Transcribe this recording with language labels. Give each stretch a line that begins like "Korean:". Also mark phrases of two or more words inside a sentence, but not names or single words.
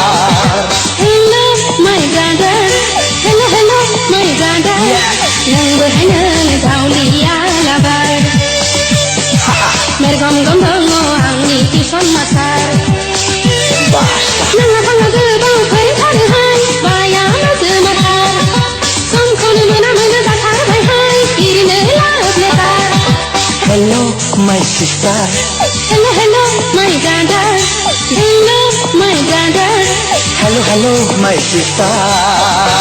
English: Hello my brother hello hello my brother
Bodo: नोंबो हायनो दावलिया लाबार मेरगम गम दङ आंनि टिउसन मास्टार नोंहा थाङो गोबां फोरोंथारोहाय बाया जोमाथार समखौनो मोना बाथारबायहाय गिरिनो लाब लेबार
English: Hello my sister Hello hello my brother hello my brother Hello hello my sister